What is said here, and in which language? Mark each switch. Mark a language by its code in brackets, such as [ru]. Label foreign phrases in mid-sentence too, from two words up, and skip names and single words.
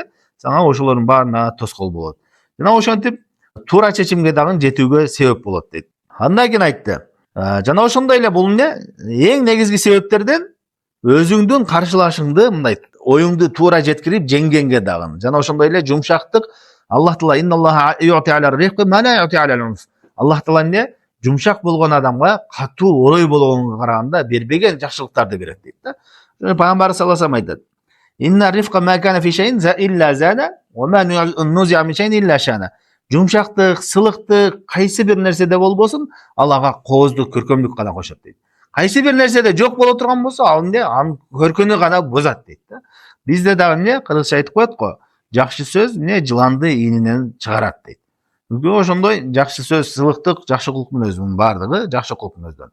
[ky] Сага ошолордун баарына тоскоол болот. Жана ошентип туура чечимге дагы жетүүгө себеп болот дейт. Андан кийин айтты. Жана ошондой эле бул эмне? Эң негизги себептерден өзүңдүн каршылашыңды мындай оюңду туура жеткирип жеңгенге дагы. Жана ошондой эле жумшактык. [ar] Аллах Таала إن الله يعطي على الرفق ما لا يعطي على العنف. [ky] Аллах Таала эмне? Жумшак болгон адамга катуу орой болгонго караганда бербеген жакшылыктарды берет дейт да. Пайгамбар [ar] صلى الله عليه [ky] айтат. [ar] إن الرفق ما كان في شيء إلا زانه وما نزع من شيء إلا شانه. [ky] Жумшактык, сылыктык кайсы бир нерседе болбосун, ал ага кооздук, көркөмдүк гана кошот дейт. Кайсы бир нерседе жок боло турган болсо, ал эмне? Анын көркөнү гана бозот дейт да. Бизде дагы эмне? Кыргызча айтып коет го. Жакшы сөз эмне? Жыланды ийининен чыгарат дейт. Ошондой жакшы сөз, сылыктык, жакшы кулк мүнөздүн баардыгы жакшы кулк мүнөздөн.